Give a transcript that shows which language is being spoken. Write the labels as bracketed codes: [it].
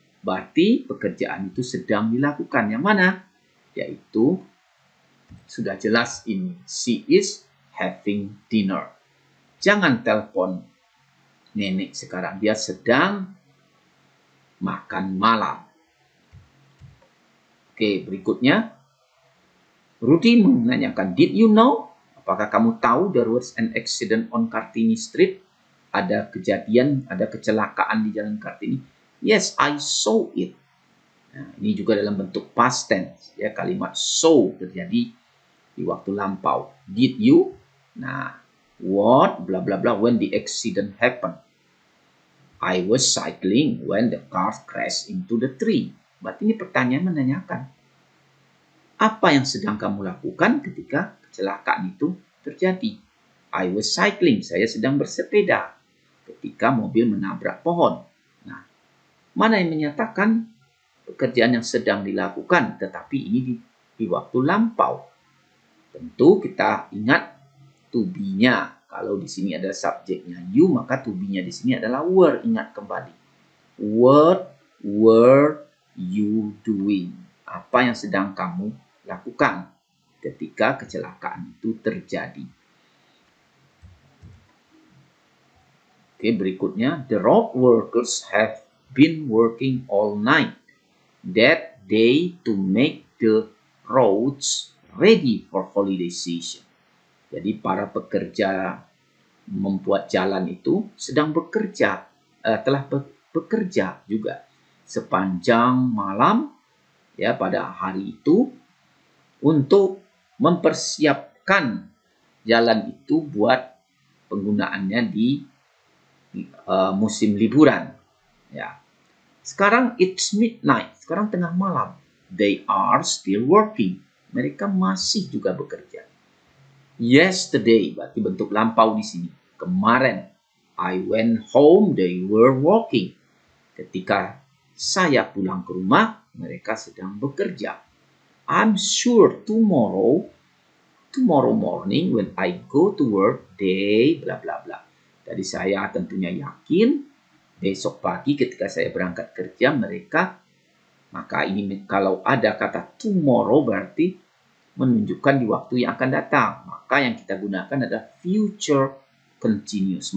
[id] Berarti pekerjaan itu sedang dilakukan. Yang mana? Yaitu sudah jelas ini. [en] She is having dinner. [id] Jangan telepon nenek sekarang, dia sedang makan malam. Oke, berikutnya. Rudy menanyakan, [en] did you know? [id] Apakah kamu tahu [en] there was an accident on Kartini Street? [id] Ada kejadian, ada kecelakaan di jalan Kartini. [en] Yes, I saw it. [id] Nah, ini juga dalam bentuk past tense. Ya, kalimat saw terjadi di waktu lampau. [en] Did you? Nah, what bla bla bla when the accident happened? I was cycling when the car crashed into the tree. [id] Berarti ini pertanyaan menanyakan, apa yang sedang kamu lakukan ketika kecelakaan itu terjadi? [en] I was cycling, [id] saya sedang bersepeda ketika mobil menabrak pohon. Nah, mana yang menyatakan pekerjaan yang sedang dilakukan, tetapi ini di waktu lampau? Tentu kita ingat to be-nya. Kalau di sini ada subjeknya you, maka to be-nya di sini adalah were. Ingat kembali. [en] What were you doing? [id] Apa yang sedang kamu lakukan ketika kecelakaan itu terjadi? Oke, berikutnya. [en] The road workers have been working all night that day to make the roads ready for holiday season. [id] Jadi para pekerja membuat jalan itu sedang bekerja, telah bekerja juga sepanjang malam ya pada hari itu untuk mempersiapkan jalan itu buat penggunaannya di musim liburan. Ya. Sekarang [en] it's midnight, [id] sekarang tengah malam. [en] They are still working. [id] Mereka masih juga bekerja. [en] Yesterday, [id] berarti bentuk lampau di sini. Kemarin, [en] I went home, they were working. [id] Ketika saya pulang ke rumah, mereka sedang bekerja. [en] I'm sure tomorrow morning when I go to work, they bla bla bla. [id] Jadi saya tentunya yakin besok pagi ketika saya berangkat kerja mereka, maka ini kalau ada kata tomorrow berarti menunjukkan di waktu yang akan datang. Maka yang kita gunakan adalah future continuous.